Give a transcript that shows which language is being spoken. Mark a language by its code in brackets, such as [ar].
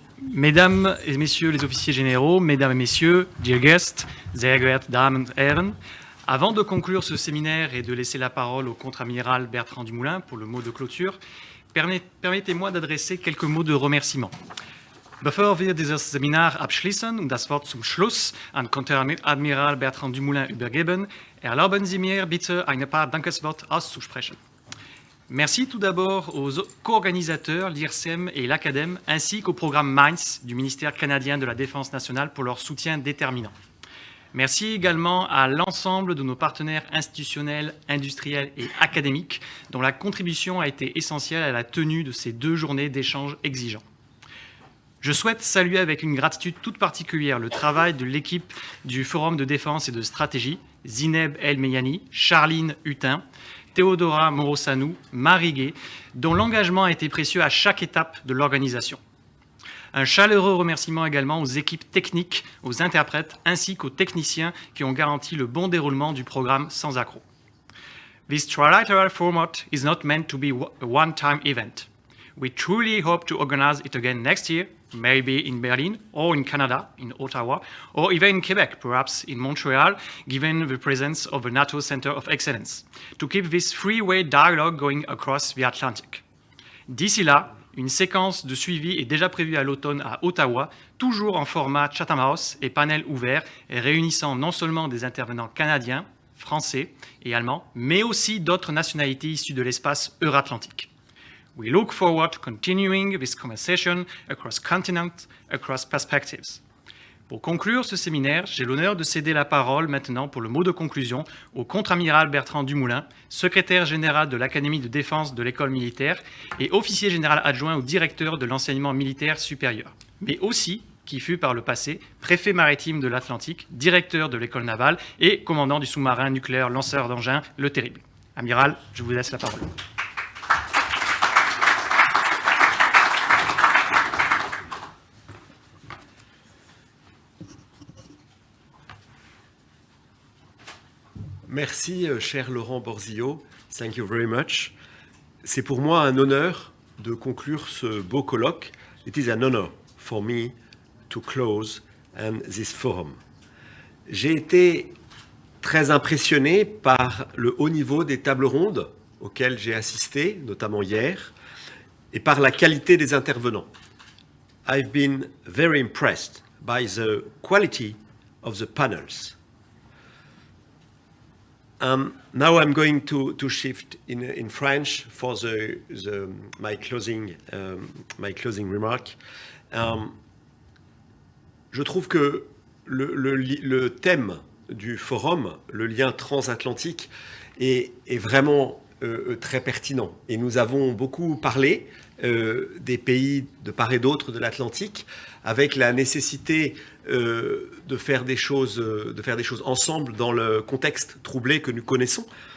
[fr] Mesdames et messieurs les officiers généraux, mesdames et messieurs, [en] dear guests, [de] sehr geehrte Damen und Herren, [fr] avant de conclure ce séminaire et de laisser la parole au contre-amiral Bertrand Dumoulin pour le mot de clôture, permettez-moi d'adresser quelques mots de remerciement. [de] Bevor wir dieses Seminar abschließen und das Wort zum Schluss an Konteradmiral Bertrand Dumoulin übergeben, erlauben Sie mir bitte ein paar Dankesworte auszusprechen. [fr] Merci tout d'abord aux co-organisateurs, l'IRSEM et l'Acadème, ainsi qu'au programme MINDS du ministère canadien de la Défense nationale pour leur soutien déterminant. Merci également à l'ensemble de nos partenaires institutionnels, industriels et académiques, dont la contribution a été essentielle à la tenue de ces 2 journées d'échanges exigeants. Je souhaite saluer avec une gratitude toute particulière le travail de l'équipe du Forum de défense et de stratégie, Zineb El-Meyani, Charline Hutin, Théodora Morosanou, Marie Gué, dont l'engagement a été précieux à chaque étape de l'organisation. Un chaleureux remerciement également aux équipes techniques, aux interprètes ainsi qu'aux techniciens qui ont garanti le bon déroulement du programme sans accroc. [en] This trilateral format is not meant to be a one-time event. We truly hope to organize it again next year, maybe in Berlin or in Canada, in Ottawa, or even in Quebec, perhaps in Montreal, given the presence of a NATO Center of Excellence, to keep this three-way dialogue going across the Atlantic. [fr] D'ici là, une séquence de suivi est déjà prévue à l'automne à Ottawa, toujours en format Chatham House et panel ouvert, et réunissant non seulement des intervenants canadiens, français et allemands, mais aussi d'autres nationalités issues de l'espace euro-atlantique. [en] We look forward to continuing this conversation across continents, across perspectives. [fr] Pour conclure ce séminaire, j'ai l'honneur de céder la parole maintenant pour le mot de conclusion au contre-amiral Bertrand Dumoulin, secrétaire général de l'Académie de défense de l'école militaire et officier général adjoint au directeur de l'enseignement militaire supérieur, mais aussi qui fut par le passé préfet maritime de l'Atlantique, directeur de l'école navale et commandant du sous-marin nucléaire lanceur d'engins Le Terrible. Amiral, je vous laisse la parole. Merci, cher [en] Laurent Borzillo. Thank you very much. [fr] C'est pour moi un honneur de conclure ce beau colloque. [en] It is an honor for me to close this forum. [fr] J'ai été très impressionné par le haut niveau des tables rondes auxquelles j'ai assisté, notamment hier, et par la qualité des intervenants. [en] I've been very impressed by the quality of the panels. Now I'm going to shift in French for my closing remark. [fr] Je trouve que le thème du forum, le lien transatlantique, est vraiment très pertinent. Et nous avons beaucoup parlé des pays de part et d'autre de l'Atlantique, avec la nécessité de faire des choses ensemble dans le contexte troublé que nous connaissons.